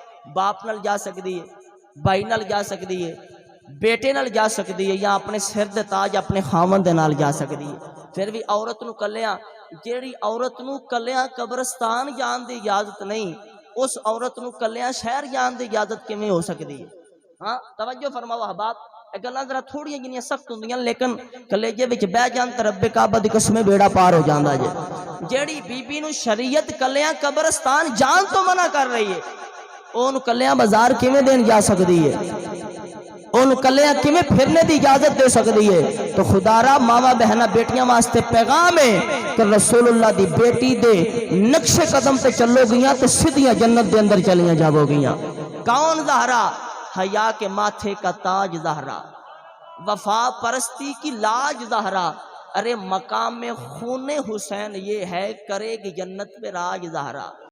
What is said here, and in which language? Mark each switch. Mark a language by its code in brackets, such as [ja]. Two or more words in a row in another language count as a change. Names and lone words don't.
[pa] باپ نال جا سکتی ہے، بھائی نال جا سکتی ہے، بیٹے نال جا سکتی ہے، یا اپنے سر دے تاج اپنے خاوند دے نال جا سکتی ہے. پھر بھی عورت نو کلیاں، جیڑی عورت نو کلیاں قبرستان جان دی اجازت نہیں، اس عورت نو کلیاں شہر جان دی اجازت کیویں ہو سکتی ہے؟ ہاں توجہ فرماؤ احباب، اے گلاں ذرا تھوڑیاں جنیاں سخت ہوندیاں لیکن کلیجے وچ بہ جان تے رب کعبہ دی قسم بیڑا پار ہو جاندا جے. جیڑی بی بی نو شریعت کلیاں قبرستان جان تو منع کر رہی ہے، اون کلیاں بازار کیویں دین جا سکتی ہے؟ ان کلیاں کیویں پھرنے دی اجازت دے سکتی ہے؟ تو خدا را ماما بہنا بیٹیاں واسطے پیغام ہے کہ رسول اللہ دی بیٹی دے نقش قدم تے چلو گیاں تے سیدھیاں جنت دے اندر چلیاں جاؤ گیاں. کون زہرا؟ [ur] حیا کے ماتھے کا تاج زہرا، وفا پرستی کی لاج زہرا. ارے مقام خون حسین یہ ہے، کرے گی جنت میں راج زہرا.